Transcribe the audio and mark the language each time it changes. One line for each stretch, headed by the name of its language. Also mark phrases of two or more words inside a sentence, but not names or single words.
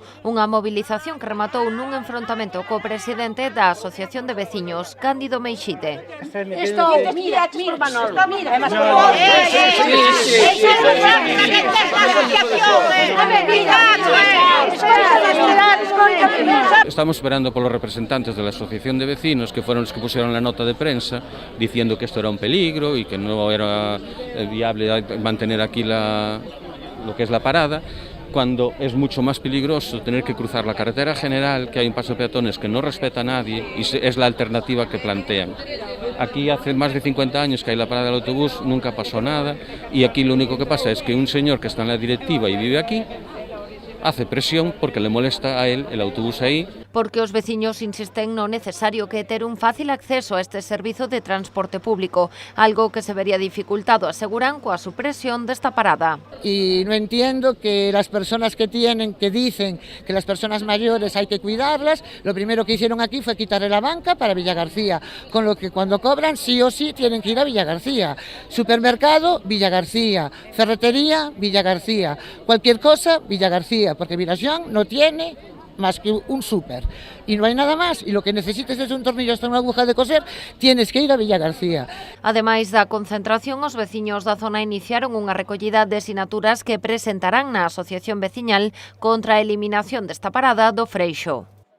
Galician: Unha movilización que rematou nun enfrontamento co presidente da Asociación de Veciños, Cándido Meixide. Isto, mira,
Spanish: Estamos esperando
Galician: polos representantes
Spanish: de la Asociación de Vecinos, que fueron los que pusieron la nota de prensa diciendo que esto era un peligro y que no era viable mantener aquí lo que es la parada, cuando es mucho más peligroso tener que cruzar la carretera general, que hay un paso de peatones que no respeta a nadie y es la alternativa que plantean. Aquí hace más de 50 años que hay la parada del autobús, nunca pasó nada, y aquí lo único que pasa es que un señor que está en la directiva y vive aquí hace presión porque le molesta a él el autobús aí.
Galician: Porque os veciños insisten no necesario que ter un fácil acceso a este servizo de transporte público, algo que se vería dificultado, aseguran, coa supresión desta parada.
Spanish: Y no entiendo que las personas que dicen que las personas mayores hay que cuidarlas, lo primero que hicieron aquí fue quitarle la banca para Villagarcía, con lo que cuando cobran sí o sí tienen que ir a Villagarcía. Supermercado, Villagarcía. Ferretería, Villagarcía. Cualquier cosa, Villagarcía, porque Vilaxoán no tiene más que un súper y no hay nada más, y lo que necesites es un tornillo hasta una aguja de coser, tienes que ir a Villagarcía.
Galician: Ademais da concentración, os veciños da zona iniciaron unha recollida de sinaturas que presentarán na Asociación Veciñal contra a eliminación desta parada do Freixo.